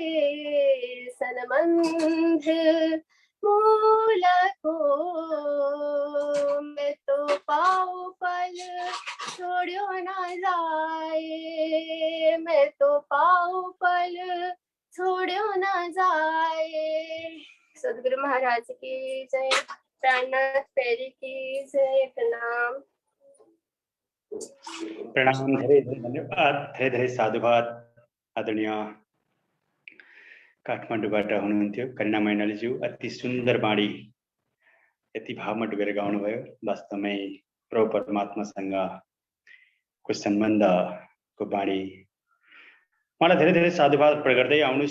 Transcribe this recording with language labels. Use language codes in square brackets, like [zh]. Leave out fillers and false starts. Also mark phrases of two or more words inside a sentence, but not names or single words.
[hi] सनमंध मूला को मैं तो पाऊं पल छोड़ो ना जाए। मैं तो पाऊं पल छोड़ो ना जाए। सदगुरु महाराज की जय। प्राणनाथ पैरी की जय। प्रणाम। [ne] प्रणाम, धेरै धेरै धन्यवाद, धेरै धेरै साधुवाद। आदरणीय काठमाडौँबाट हुनुहुन्थ्यो करिना मैनालीज्यू, अति सुन्दर बाणी, यति भावमा डुबेर गाउनुभयो। वास्तवमै प्रभु परमात्मासँगको सम्बन्धको बाणी मलाई धेरै धेरै साधुवाद अर्पण गर्दै आउनुहोस्।